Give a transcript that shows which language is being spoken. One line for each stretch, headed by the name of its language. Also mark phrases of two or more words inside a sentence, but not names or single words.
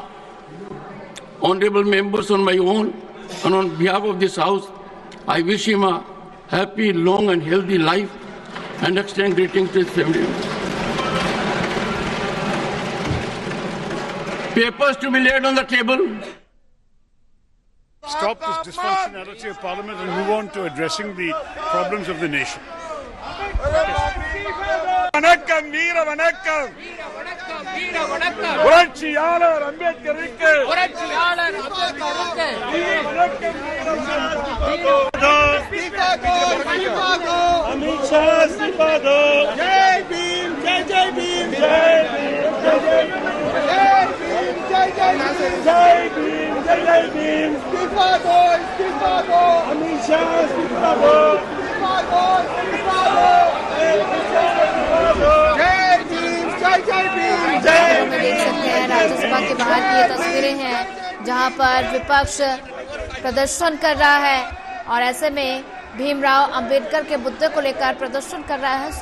English: Honorable members, on my own and on behalf of this House, I wish him a happy, long and healthy life and extend greetings to his family. Papers to be laid on the table. Stop this dysfunctionality of Parliament and move on to addressing the problems of the nation.
Tamil: வணக்கம் வீர வணக்கம் புரட்சியாளர் அம்பேத்கருக்கு
Hindi: அமித் ஷா இஸ்தீஃபா दो जय भीम जय जय भीम जय भीम जय जय भीम जय भीम जय जय भीम इस्तीफा दो अमित शा इस्तीफा दो देख सकते हैं राज्यसभा के बाहर की ये तस्वीरें हैं जहां पर विपक्ष प्रदर्शन कर रहा है और ऐसे में भीमराव अंबेडकर के मुद्दे को लेकर प्रदर्शन कर रहा है।